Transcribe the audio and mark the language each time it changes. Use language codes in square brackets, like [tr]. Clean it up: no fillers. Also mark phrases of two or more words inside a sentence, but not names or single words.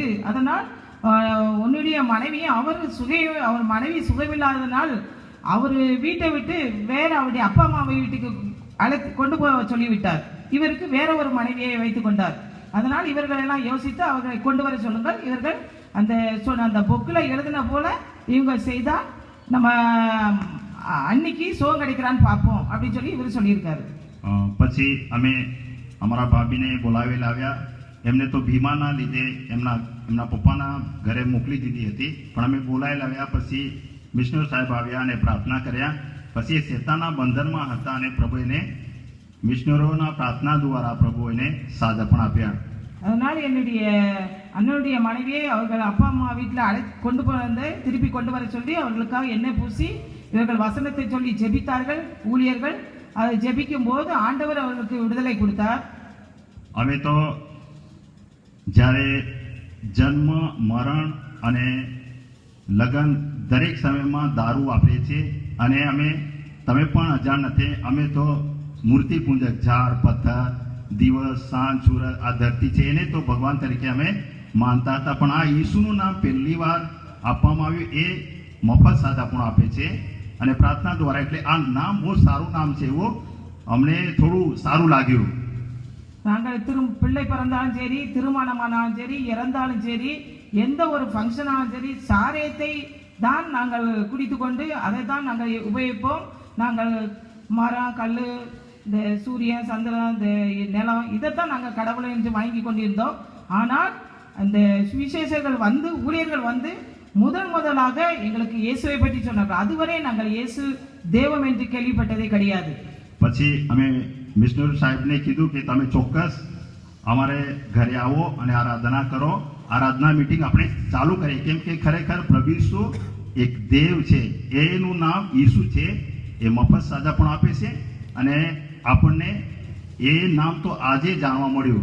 [ta] அதனால் உன்னுடைய மனைவி அவர் மனைவி சுகமில்லாதனால் அவர் வீட்டை விட்டு வேற அவருடைய அப்பா அம்மாவை வீட்டுக்கு அழைத்து கொண்டு போக சொல்லிவிட்டார். இவருக்கு வேற ஒரு மனைவியை வைத்து கொண்டார். அதனால் இவர்கள் எல்லாம் யோசித்து அவர்களை கொண்டு வர சொல்லுங்கள், இவர்கள் அந்த புக்கில் எழுதின போல இவங்க செய்தால் நம்ம அன்னைக்கு சுகம் கிடைக்கிறான்னு பார்ப்போம் அப்படின்னு சொல்லி இவர் சொல்லியிருக்காரு. [gu] પછી અમે અમારા ભાભીને બોલાવી લાવ્યા. એમને તો ભીમાના લીધે એમના પપ્પાના ઘરે મોકલી દીધી હતી, પણ અમે બોલાવી લાવ્યા. પછી મિશનર સાહેબ આવ્યા અને પ્રાર્થના કર્યા. પછી એ શેતાના બંધનમાં હતા અને પ્રભુ એને મિશનરોના પ્રાર્થના દ્વારા પ્રભુ એને સાજાપણ આપ્યા. [ta] அதனால் என்னுடைய அண்ணனுடைய மனைவியை அவர்கள் அப்பா அம்மா வீட்டில் கொண்டு வந்து திருப்பி கொண்டு வர சொல்லி அவர்களுக்காக எண்ணெய் பூசி இவர்கள் வசனத்தை சொல்லி ஜெபித்தார்கள் ஊழியர்கள். அதை ஜெபிக்கும் போது ஆண்டவர் அவர்களுக்கு விடுதலை கொடுத்தார். [gu] અમે તો જ્યારે જન્મ મરણ અને લગ્ન દરેક સમયમાં દારૂ વાપરીએ છીએ. અને અમે તમે પણ અજાણ નથી, અમે તો મૂર્તિ પૂજક ઝાડ પથ્થર દિવસ સાંજ સૂરજ આ ધરતી છે એને તો ભગવાન તરીકે અમે માનતા હતા. પણ આ ઈસુનું નામ પહેલી વાર આપવામાં આવ્યું, એ મફત સાજાપણું આપે છે અને પ્રાર્થના દ્વારા. એટલે આ નામ બહુ સારું નામ છે એવું અમને થોડું સારું લાગ્યું. [ta] நாங்கள் பிள்ளை பிறந்தாலும் சரி, திருமணமானாலும் சரி, இறந்தாலும் சரி, எந்த ஒரு ஃபங்க்ஷனாலும் சரி, சாரியத்தை தான் நாங்கள் குடித்து கொண்டு அதை தான் நாங்கள் உபயோகிப்போம். நாங்கள் மரம், கல், இந்த சூரியன், சந்திரன், இந்த நிலம், இதைத்தான் நாங்கள் கடவுளை என்று வணங்கி கொண்டிருந்தோம். ஆனால் அந்த சுவிசேஷர்கள் வந்து, ஊழியர்கள் வந்து முதலாக எங்களுக்கு இயேசுவை பற்றி சொன்னார்கள். அதுவரை நாங்கள் இயேசு தேவம் என்று கேள்விப்பட்டதே கிடையாது. [gu] પછી અમે મિશનરી સાહેબને કીધું કે તમે ચોક્કસ અમારે ઘરે આવો અને આરાધના કરો. આરાધના મીટિંગ આપણે ચાલુ કરીએ, કેમ કે ખરેખર પ્રભુ ઈસુ એક દેવ છે. એનું નામ ઈસુ છે. એ મફત સાજા પણ આપે છે અને આપણને એ નામ તો આજે જાણવા મળ્યું.